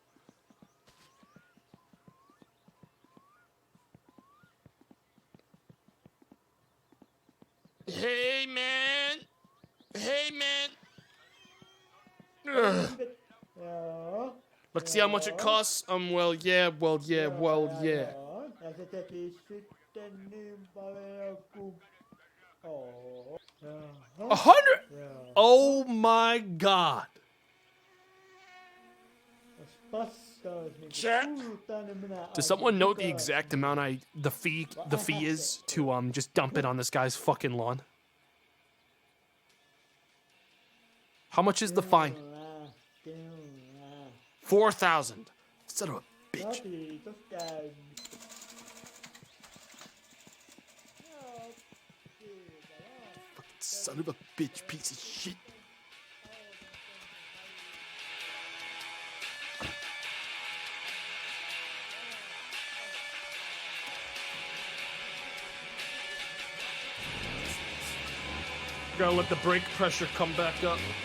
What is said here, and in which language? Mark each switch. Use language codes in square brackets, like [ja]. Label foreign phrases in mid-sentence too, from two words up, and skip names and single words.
[en] Hey, man. Hey, man. Ugh. Let's see how much it costs. Well, yeah. [fi] Ja se teki sitten niin paljon kuin... Oo. [en] 100! Oh my god. [fi] Jos paskaa olisi niinku Chat. tullut tänne, minä... [en] Does someone know the exact amount the fee is to just dump it on this guy's fucking lawn? How much is the fine? 4,000. Son of a bitch. [fi] Kiitos käynnistä. [en] Son of a bitch, piece of shit. Gotta let the brake pressure come back up.